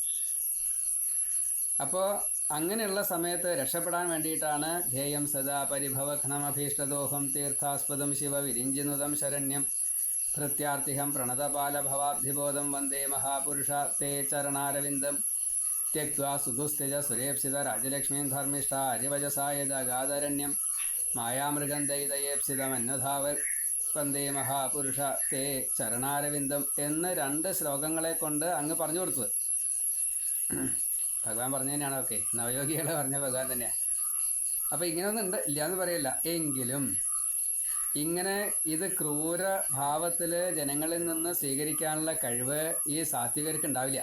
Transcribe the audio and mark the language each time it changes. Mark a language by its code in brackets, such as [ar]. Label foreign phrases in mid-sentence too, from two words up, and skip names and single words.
[ml] അപ്പോൾ അങ്ങനെയുള്ള സമയത്ത് രക്ഷപ്പെടാൻ വേണ്ടിയിട്ടാണ് [sa] ധ്യേയം സദാ പരിഭവഘ്നമഭീഷ്ടദോഹം തീർത്ഥാസ്പദം ശിവ വിരിഞ്ചിനുതം ശരണ്യം ഭൃത്യാർത്ഥിഹം പ്രണതപാലഭവാബ്ധിബോധം വന്ദേ മഹാപുരുഷ തേ ചരണാരവിന്ദം त्यक्त्वा सुदुस्तेज सुरेप्सित राजलक्ष्मीं धर्मिष्ठ हरिवजसायदगादरण्यं मायामृगं ദൈതയേപ്സിതമന്വധാവർ വന്ദേ മഹാപുരുഷ തേ ചരണാരവിന്ദം [ml] എന്ന് 2 ശ്ലോകങ്ങളെ കൊണ്ട് അങ്ങ് പറഞ്ഞു കൊടുത്തത്. ഭഗവാൻ പറഞ്ഞു തന്നെയാണ്. ഓക്കെ, നവയോഗികളെ പറഞ്ഞ ഭഗവാൻ തന്നെയാണ്. അപ്പോൾ ഇങ്ങനെയൊന്നും ഉണ്ട് ഇല്ലയെന്ന് പറയില്ല. എങ്കിലും ഇങ്ങനെ ഇത് ക്രൂര ഭാവത്തിൽ ജനങ്ങളിൽ നിന്ന് സ്വീകരിക്കാനുള്ള കഴിവ് ഈ സാത്വികർക്ക് ഉണ്ടാവില്ല.